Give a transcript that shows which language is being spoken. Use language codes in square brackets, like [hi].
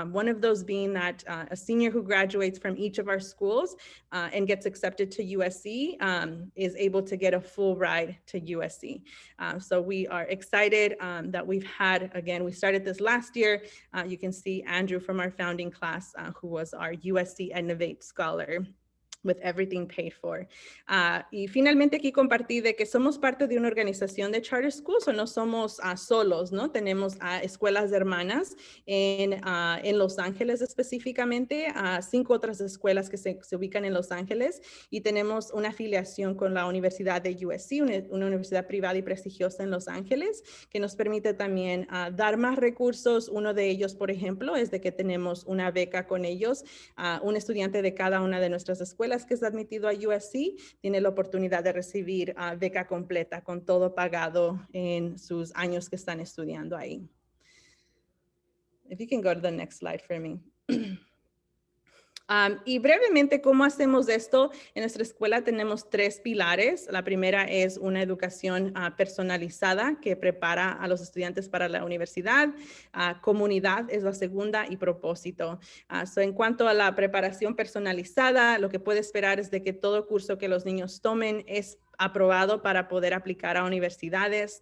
[en] One of those being that a senior who graduates from each of our schools and gets accepted to USC is able to get a full ride to USC. So we are excited that we've had, again, we started this last year. You can see Andrew from our founding class, who was our USC Innovate Scholar, with everything paid for. [es] Y finalmente aquí compartí de que somos parte de una organización de charter schools, o no somos solos, ¿no? Tenemos escuelas hermanas en Los Ángeles específicamente, 5 otras escuelas que se ubican en Los Ángeles, y tenemos una afiliación con la Universidad de USC, una universidad privada y prestigiosa en Los Ángeles, que nos permite también dar más recursos. Uno de ellos, por ejemplo, es de que tenemos una beca con ellos. Un estudiante de cada una de nuestras escuelas que es admitido a USC tiene la oportunidad de recibir beca completa con todo pagado en sus años que están estudiando ahí. [en] If you can go to the next slide for me. [es] Y brevemente, ¿cómo hacemos esto? En nuestra escuela tenemos 3 pilares. La primera es una educación personalizada que prepara a los estudiantes para la universidad. Comunidad es la segunda, y propósito. En cuanto a la preparación personalizada, lo que puede esperar es de que todo curso que los niños tomen es aprobado para poder aplicar a universidades.